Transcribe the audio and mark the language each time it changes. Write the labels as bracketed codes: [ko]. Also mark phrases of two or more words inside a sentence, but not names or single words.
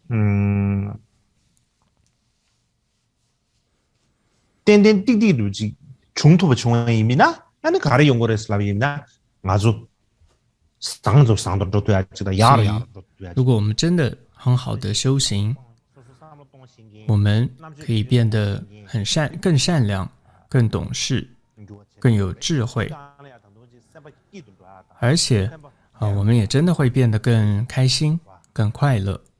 [zh] den dig dig du ji chung tuba chung yimina ane gari yongore slavi yimina ngazu sang do do ya jida yar yar。如果我们真的很好的修行，我们可以变得更善良、更懂事、更有智慧。而且我们也真的会变得更开心、更快乐。